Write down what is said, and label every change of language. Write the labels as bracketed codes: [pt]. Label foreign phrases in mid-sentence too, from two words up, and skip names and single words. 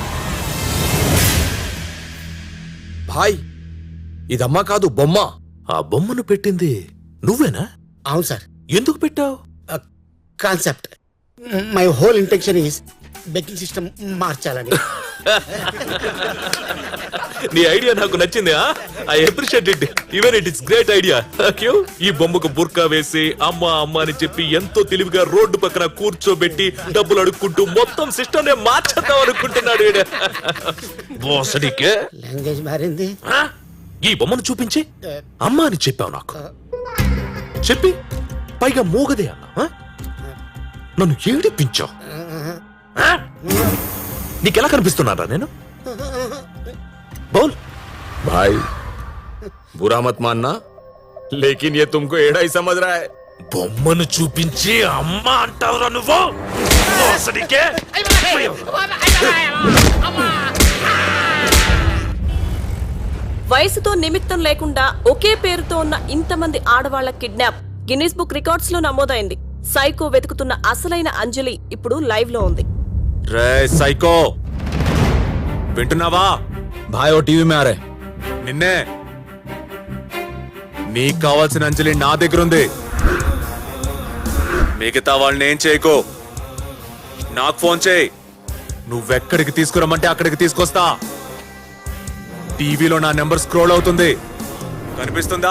[te] భాయ్, ఇదమ్మా కాదు, బొమ్మ. ఆ బొమ్మను పెట్టింది నువ్వేనా? అవును సార్. ఎందుకు పెట్టావు? కాన్సెప్ట్. [en] My whole intention is begging system [te] మార్చాలని. నీ ఐడియా నాకు నచ్చింది. [en] I appreciate it. Even it is great idea. [te] ఈ బొమ్మకు బుర్కా వేసి అమ్మ అమ్మ అని చెప్పి ఎంతో తెలివిగా రోడ్డు పక్కన కూర్చోబెట్టి డబ్బులు అడుక్కుంటూ మొత్తం సిస్టమ్ నే మార్చేద్దాం అనుకుంటున్నాడు. లాంగ్వేజ్ మారింది. ఈ బొమ్మను చూపించి అమ్మ అని చెప్పావు నాకు. చెప్పి పైగా మోగదే అన్నా. నన్ను ఏడిపించావు. నీకెలా కనిపిస్తున్నారా నేను? [hi] बोल भाई, बुरा मत मानना, लेकिन ये तुमको एड़ा ही समझ रहा है. [te] బొమ్మను చూపించి అమ్మ అంటావురా నువ్వు? వయసుతో నిమిత్తం లేకుండా ఒకే పేరుతో ఉన్న ఇంతమంది ఆడవాళ్ల కిడ్నాప్ గిన్నిస్ బుక్ రికార్డ్స్ లో నమోదైంది. సైకో వెతుకుతున్న అసలైన అంజలి ఇప్పుడు లైవ్ లో ఉంది. రే సైకో, వింటున్నావా? [hi] भाई वो टीवी में आ रहे. [te] నిన్నే. నీకు కావాల్సిన అంజలి నా దగ్గర ఉంది. మిగతా వాళ్ళని ఏం చేయకో, నాకు ఫోన్ చేయి. నువ్వెక్కడికి తీసుకురమ్మంటే అక్కడికి తీసుకొస్తా. టీవీలో నా నెంబర్ స్క్రోల్ అవుతుంది, కనిపిస్తుందా?